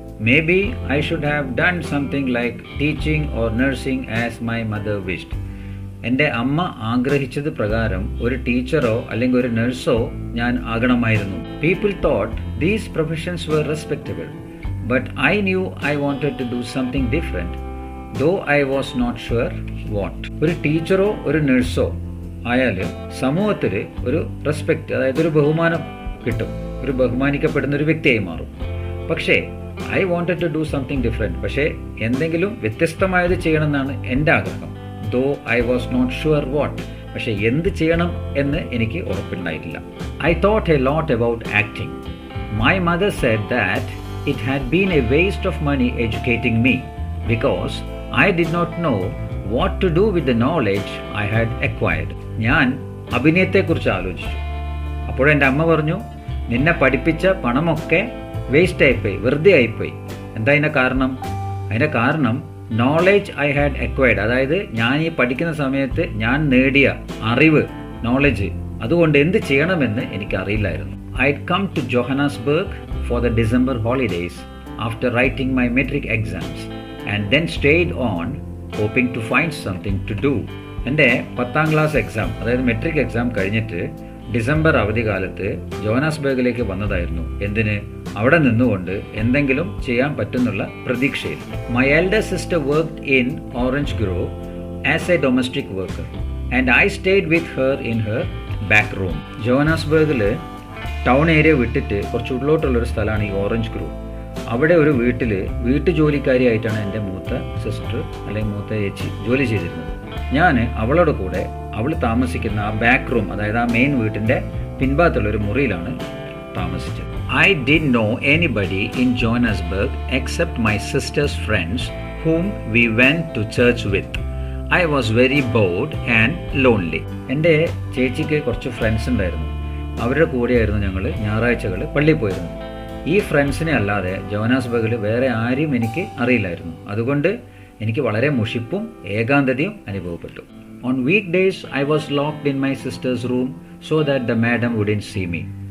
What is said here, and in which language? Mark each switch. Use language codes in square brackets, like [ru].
[en] Maybe I should have done something like teaching or nursing as my mother wished. [ml] എൻ്റെ അമ്മ ആഗ്രഹിച്ചത് പ്രകാരം ഒരു ടീച്ചറോ അല്ലെങ്കിൽ ഒരു നഴ്സോ ഞാൻ ആകണമായിരുന്നു. [en] People thought these professions were respectable. But I knew I wanted to do something different, though I was not sure what. [ml] ഒരു ടീച്ചറോ ഒരു നഴ്സോ ആയാൽ സമൂഹത്തിൽ ഒരു റെസ്പെക്റ്റ്, അതായത് ഒരു ബഹുമാനം കിട്ടും, ഒരു ബഹുമാനിക്കപ്പെടുന്ന ഒരു വ്യക്തിയായി മാറും. പക്ഷേ [en] I wanted to do something different, [ml] പക്ഷേ എന്തെങ്കിലും വ്യത്യസ്തമായത് ചെയ്യണമെന്നാണ് എൻ്റെ ആഗ്രഹം. [en] though I was not sure what, [ml] പക്ഷേ എന്ത് ചെയ്യണം എന്ന് എനിക്ക് ഉറപ്പുണ്ടായിട്ടില്ല. [en] I thought a lot about acting. My mother said that it had been a waste of money educating me because I did not know what to do with the knowledge I had acquired. [ml] ഞാൻ അഭിനയത്തെക്കുറിച്ച് ആലോചിച്ചു. അപ്പോഴെൻ്റെ അമ്മ പറഞ്ഞു, നിന്നെ പഠിപ്പിച്ച പണമൊക്കെ waste ആയിപ്പോയി, വെറുതെ ആയിപ്പോയി. എന്താ അതിൻ്റെ കാരണം? അതിൻ്റെ കാരണം [en] knowledge I had acquired, [ml] അതായത് ഞാൻ ഈ പഠിക്കുന്ന സമയത്ത് ഞാൻ നേടിയ അറിവ്, നോളജ്, അതുകൊണ്ട് എന്ത് ചെയ്യണമെന്ന് എനിക്ക് അറിയില്ലായിരുന്നു. [en] I'd come to Johannesburg for the December holidays after writing my metric exams and then stayed on hoping to find something to do. [ml] എൻ്റെ 10th ക്ലാസ് എക്സാം, അതായത് മെട്രിക് എക്സാം കഴിഞ്ഞിട്ട് ഡിസംബർ അവധിക്കാലത്ത് ജോഹാനസ്ബർഗിലേക്ക് വന്നതായിരുന്നു. എന്തിന്? അവിടെ നിന്നുകൊണ്ട് എന്തെങ്കിലും ചെയ്യാൻ പറ്റുന്നുള്ള പ്രതീക്ഷയിൽ. [en] My elder sister worked in orange grove as a domestic worker and I stayed with her in her back room. [ml] ജോഹാനസ്ബർഗിൽ town area വിട്ടിട്ട് കുറച്ച് ഉള്ളിലോട്ടുള്ളൊരു സ്ഥലമാണ് ഈ ഓറഞ്ച് ഗ്രോവ്. അവിടെ ഒരു വീട്ടുജോലിക്കാരിയായിട്ടാണ് എൻ്റെ മൂത്ത സിസ്റ്റർ അല്ലെങ്കിൽ മൂത്ത ചേച്ചി ജോലി ചെയ്തിരുന്നത്. ഞാൻ അവളുടെ കൂടെ അവൾ താമസിക്കുന്ന ആ ബാക്ക് റൂം, അതായത് ആ മെയിൻ വീട്ടിൻ്റെ പിൻഭാഗത്തുള്ളൊരു മുറിയിലാണ് താമസിച്ചത്. [en] I did know anybody in Johannesburg except my sister's friends whom we went to church with. I was very bored and lonely. [ml] എൻ്റെ ചേച്ചിക്ക് കുറച്ച് ഫ്രണ്ട്സ് ഉണ്ടായിരുന്നു. അവരുടെ കൂടെയായിരുന്നു ഞങ്ങൾ ഞായറാഴ്ചകൾ പള്ളിയിൽ പോയിരുന്നത്. ഈ ഫ്രണ്ട്സിനെ അല്ലാതെ ജോഹാനസ്ബർഗിൽ വേറെ ആരും എനിക്ക് അറിയില്ലായിരുന്നു. അതുകൊണ്ട് എനിക്ക് വളരെ മുഷിപ്പും ഏകാന്തതയും അനുഭവപ്പെട്ടു. [en] On weekdays I was locked in my sister's room so that the madam wouldn't see me.